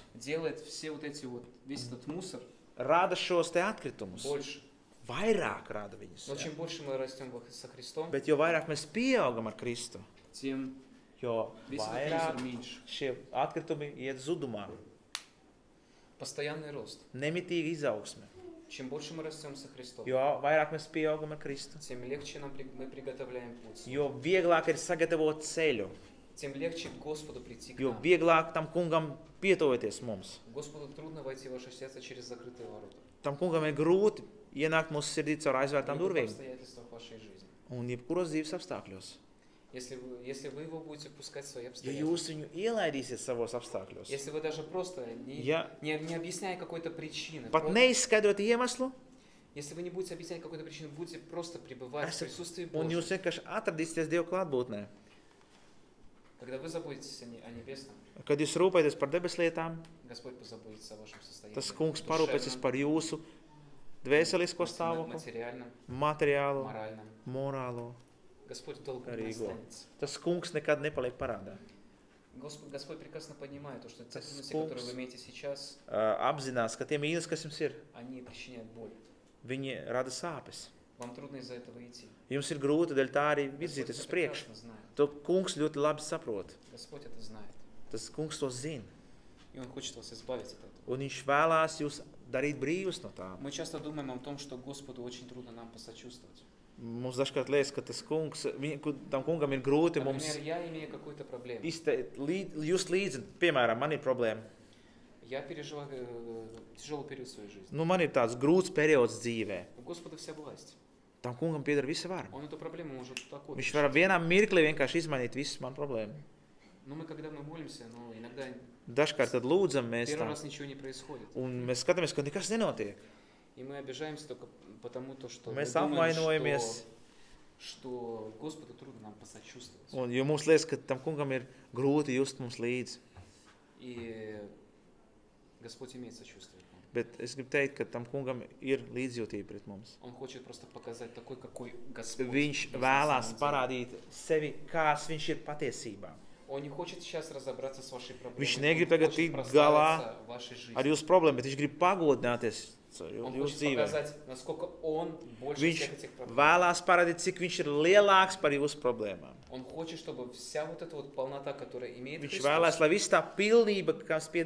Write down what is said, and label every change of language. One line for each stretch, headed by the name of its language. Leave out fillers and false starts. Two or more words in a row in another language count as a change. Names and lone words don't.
Russian: делает весь этот мусор
Latvian: rada šos te atkritumus.
Russian: больше.
Latvian: Vairāk rada viņus.
Russian: Но
Latvian: jā.
Russian: чем больше мы растем со Христом,
Latvian: Bet jo vairāk mēs pieaugam ar Kristu,
Russian: тем
Latvian: jo
Russian: весь этот
Latvian: vairāk
Russian: мусор меньше.
Latvian: šie atkritumi iet zudumā.
Russian: Постоянный рост.
Latvian: Nemitīga izaugsme.
Russian: Чем больше мы rastем со Христом,
Latvian: Jo vairāk mēs pieaugam ar Kristu,
Russian: тем легче мы приготовляем путь.
Latvian: jo vieglāk ir sagatavot ceļu,
Russian: Тем легче Господу прийти к
Latvian: jo
Russian: нам.
Latvian: vieglāk tam kungam pietuvoties mums.
Russian: Господу трудно войти в ваше сердце через закрытые ворота.
Latvian: Tam kungam ir grūti ienākt mūsu sirdī caur
Russian: В
Latvian: aizvērtām
Russian: любых
Latvian: durvīm
Russian: обстоятельствах вашей жизни.
Latvian: un jebkuros dzīves apstākļos.
Russian: Если вы его будете пускать в свои
Latvian: Ja
Russian: обстоятельства,
Latvian: jūs viņu ielaidīsiet savos apstākļos,
Russian: если вы даже просто,
Latvian: Ja-
Russian: не объясняя какой-то причины,
Latvian: pat neizskaidrot iemeslu,
Russian: если вы не будете объяснять какой-то причины, будете просто пребывать в
Latvian: esat,
Russian: присутствии
Latvian: un
Russian: Божьем.
Latvian: jūs vienkārši atradīsieties Dieva klātbūtnē.
Russian: Когда вы заботитесь о небесном,
Latvian: Kad jūs rūpēties par debeslietām,
Russian: Господь позаботится о вашем состоянии.
Latvian: tas kungs parūpēsies
Russian: душевном,
Latvian: par jūsu dvēselisko stāvokli,
Russian: материальном,
Latvian: materiālo,
Russian: моральном.
Latvian: morālo.
Russian: Господь долго не
Latvian: Garīgo.
Russian: останется.
Latvian: Tas kungs nekad nepaliek parādā.
Russian: Господь прекрасно понимает, что те
Latvian: Tas
Russian: трудности, которые
Latvian: kungs
Russian: вы имеете сейчас,
Latvian: apzinās, ka tie mīnus, kas jums ir,
Russian: они причиняют боль.
Latvian: viņi rada sāpes.
Russian: Вам трудно из-за этого идти.
Latvian: Jums ir grūti, dēļ tā arī
Russian: Господь
Latvian: virzīties
Russian: это
Latvian: uz priekšu.
Russian: прекрасно знает.
Latvian: To kungs ļoti labi saprot.
Russian: Господь это знает.
Latvian: Tas kungs to zina.
Russian: И Он хочет вас избавить от этого.
Latvian: Un viņš vēlās jūs darīt brīvus no tām.
Russian: Мы часто думаем о том, что Господу очень трудно нам посочувствовать.
Latvian: Mums dažkārt liekas, ka tas kungs, tam kungam ir grūti mums
Russian: Например, я имею какую-то проблему.
Latvian: just līdzi, piemēram, man ir problēma.
Russian: Я переживаю тяжелый период в своей жизни.
Latvian: Nu, man ir tāds grūts periods dzīvē.
Russian: У Господа вся власть.
Latvian: Tam kungam pieder visa vara.
Russian: Он эту проблему может такой.
Latvian: Viņš var vienā mirklī vienkārši izmainīt visu manu problēmu.
Russian: Но мы, когда мы молимся, иногда
Latvian: Dažkārt tad lūdzam mēs
Russian: первый
Latvian: tā,
Russian: раз ничего не происходит.
Latvian: un mēs skatāmies, ka nekas nenotiek.
Russian: И мы обижаемся только потому, что мы
Latvian: Mēs
Russian: думаем,
Latvian: apvainojamies,
Russian: что Господу трудно нам посочувствовать.
Latvian: un, jo mums liekas, ka tam kungam ir grūti just mums līdzi.
Russian: И Господь имеет сочувствие к нам.
Latvian: Bet es gribu teikt, ka tam kungam ir līdzjūtība pret mums.
Russian: Он хочет просто показать такой, какой Господь.
Latvian: Viņš
Russian: есть на
Latvian: vēlās
Russian: самом деле.
Latvian: parādīt sevi, kāds viņš ir patiesībā.
Russian: Он не хочет сейчас разобраться с вашей проблемой.
Latvian: Viņš
Russian: Он
Latvian: negrib
Russian: хочет
Latvian: tagad tikt
Russian: прославиться
Latvian: galā
Russian: вашей жизнью.
Latvian: ar jūsu problēmu, bet viņš grib pagodināties
Russian: Он
Latvian: jūsu
Russian: хочет
Latvian: dzīvē.
Russian: показать, насколько он больше
Latvian: Viņš
Russian: всех этих проблем.
Latvian: vēlās parādīt, cik viņš ir lielāks par jūsu problēmām.
Russian: Он хочет, чтобы вся вот эта вот полнота, которая имеет
Latvian: Viņš
Russian: Христос,
Latvian: vēlās, lai viss tā pilnība, kas pieder